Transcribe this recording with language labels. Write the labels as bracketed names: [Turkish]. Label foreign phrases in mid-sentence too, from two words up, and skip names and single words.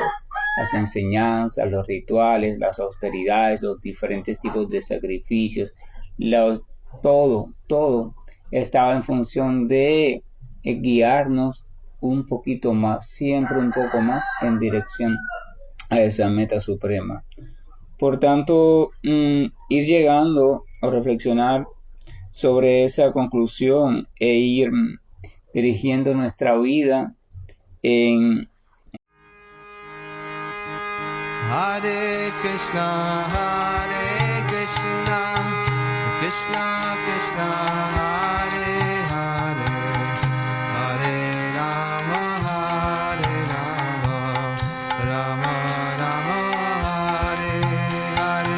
[Spanish] Las enseñanzas, los rituales, las austeridades, los diferentes tipos de sacrificios, todo estaba en función de guiarnos un poquito más, siempre un poco más en dirección a esa meta suprema. Por tanto, ir llegando a reflexionar sobre esa conclusión e ir dirigiendo nuestra vida en [Sanskrit] Hare Krishna, Krishna Krishna, Hare Hare, Hare Rama, Rama Rama, Hare Hare.